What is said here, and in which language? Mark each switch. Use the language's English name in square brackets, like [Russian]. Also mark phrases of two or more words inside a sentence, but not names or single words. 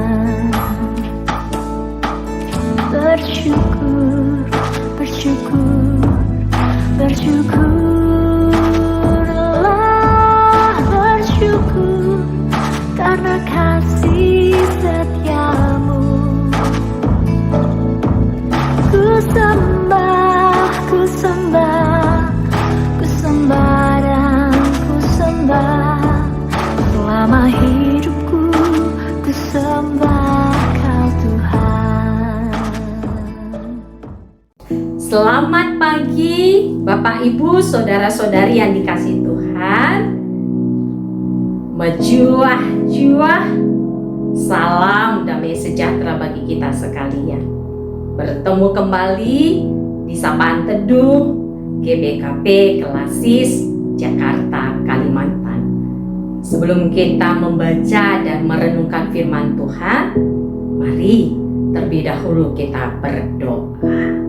[Indonesian] Bersyukur, bersyukur, bersyukurlah, bersyukur karena kasih setiamu. Ku sembah, ku sembah, ku sembah dan ku sembah. Selama hidupku ku sembah Kau Tuhan. Selamat pagi Bapak Ibu Saudara-saudari yang dikasihi Tuhan. Mejuah-juah, salam damai sejahtera bagi kita sekalian. Bertemu kembali di Sapaan Teduh GBKP Kelasis Jakarta, Kalimantan. Sebelum kita membaca dan merenungkan firman Tuhan, mari terlebih dahulu kita berdoa.